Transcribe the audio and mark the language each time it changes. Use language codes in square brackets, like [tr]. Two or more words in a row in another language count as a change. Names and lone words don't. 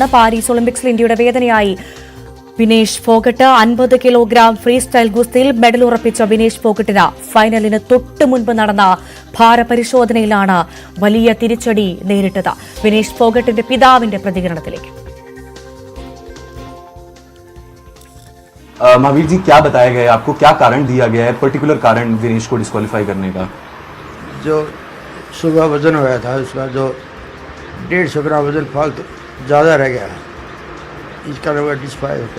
[ml] പാരീസ് ഒളിമ്പിക്സിൽ ഇന്ത്യയുടെ വേദനയായി വിനേഷ് ഫോഗട്ട്. 50 കിലോഗ്രാം ഫ്രീ സ്റ്റൈൽ ഗുസ്തിയിൽ മെഡൽ ഉറപ്പിച്ച വിനേഷ് ഫോഗട്ടിന് ഫൈനലിന് തൊട്ടു മുൻപ് നടന്ന ഭാരപരിശോധനയിലാണ് വലിയ തിരിച്ചടി നേരിട്ടത്. വിനേഷ് ഫോഗട്ടിന്റെ പിതാവിന്റെ പ്രതികരണത്തിലേക്ക്. [hi] महावीर जी, क्या बताया गया है आपको, क्या कारण दिया गया है, पर्टिकुलर कारण विनेश को डिस्क्वालीफाई करने का? जो सुबह वजन हुआ था उसका जो 150 ग्राम वजन फालतू ज़्यादा रह गया, इसका लोग डिस्क्वालीफाई होकर।